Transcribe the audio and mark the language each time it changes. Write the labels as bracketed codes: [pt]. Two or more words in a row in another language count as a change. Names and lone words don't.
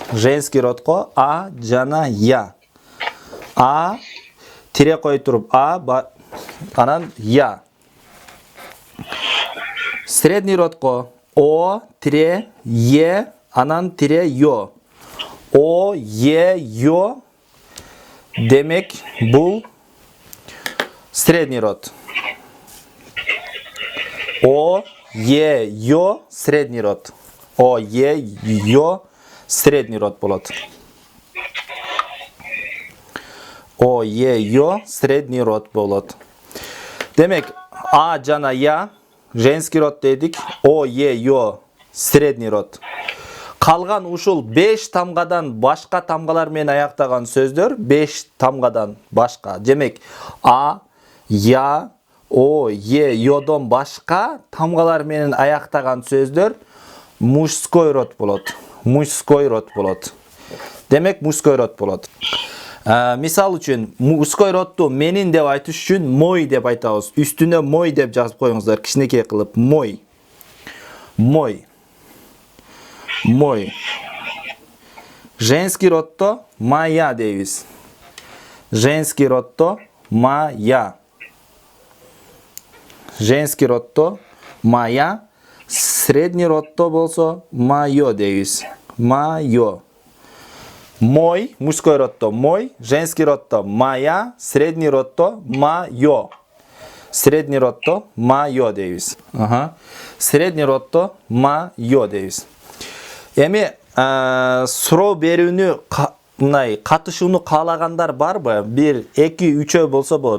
[ru] Женский родко [ky] а жана я. А тире кой туруп анан я. [ru] Средний родко [ky] о тире е анан тире ё. О е ё демек бул [ru] средний род. О е ё средний род. [ky] О е ё [ru] средний род [ky] болот. О е ё [ru] средний род [ky] болот. Демек а жана я [ru] женский род [ky] дедик. [ru] О е ё средний род. [ky] Калган ушул 5 тамгадан башка тамгалар менен аяктаган сөздөр 5 тамгадан башка. Демек а, я, о, е, йодон башка тамгалар менен аяктаган сөздөр [ru] мужской род [ky] болот. Демек [ru] мужской род [ky] болот. Мисал үчүн [ru] мужской родду [ky] менин деп айтыш үчүн мой деп айтабыз. Үстүнө мой деп жазып коюңуздар, кичинекей кылып мой. [ru] Женский роддо моя [ky] дейбиз. [ru] Женский роддо моя. Средний роддо [ky] болсо моё дейбиз. [ru] Моё. Мой, мужской роддо мой, женский роддо моя, средний роддо моё. Средний роддо моё [ky] дейбиз. [ru] Средний роддо моё [ky] дейбиз. Эми суроо берүүнү катышууну каалагандар барбы? 1, 2, 3 болсо болот.